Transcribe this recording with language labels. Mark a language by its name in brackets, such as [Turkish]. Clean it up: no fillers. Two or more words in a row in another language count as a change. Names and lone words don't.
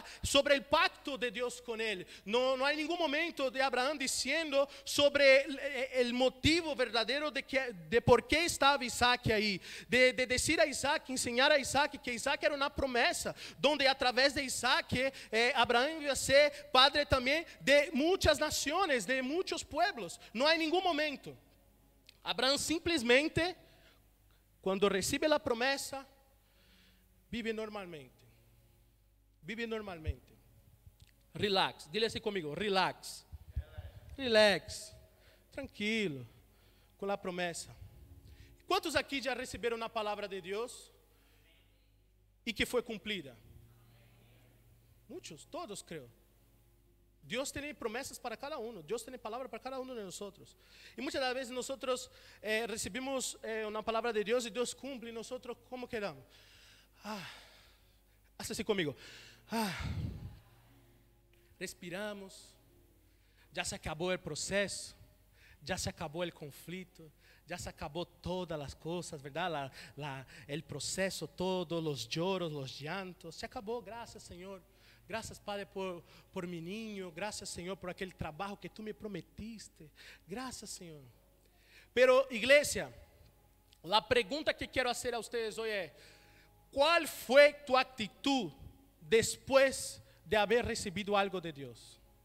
[Spanish] Sobre el pacto de Dios con él. No hay ningún momento de Abraham diciendo sobre el motivo verdadero de por qué estaba Isaac ahí, de decir a Isaac, enseñar a Isaac que Isaac era una promesa, donde a través de Isaac Abraham iba a ser padre también de muchas naciones, de muchos pueblos. No hay ningún momento. Abraham simplesmente, cuando recibe la promesa, vive normalmente. Vive normalmente. Relax, dile así conmigo, relax. Relax, [Portuguese] tranquilo, com a promessa. Quantos aqui já receberam a palavra de Deus e que foi cumprida? Muitos, todos creio. Deus tem promessas para cada um. Deus tem palavra para cada um de nós. E muitas das vezes nós recebemos uma palavra de Deus e Deus cumpre e nós como queramos. Haz assim comigo. Respiramos. Já se acabou o processo. Já se acabou o conflito. [Spanish] Ya se acabó todas las cosas, ¿verdad? El proceso todo, los lloros, los llantos. Se acabó, gracias Señor. Gracias Padre por mi niño. Gracias Señor por aquel trabajo que tú me prometiste. Gracias Señor. Pero iglesia, la pregunta que quiero hacer a ustedes hoy es: ¿cuál fue tu actitud después de haber recibido algo de Dios?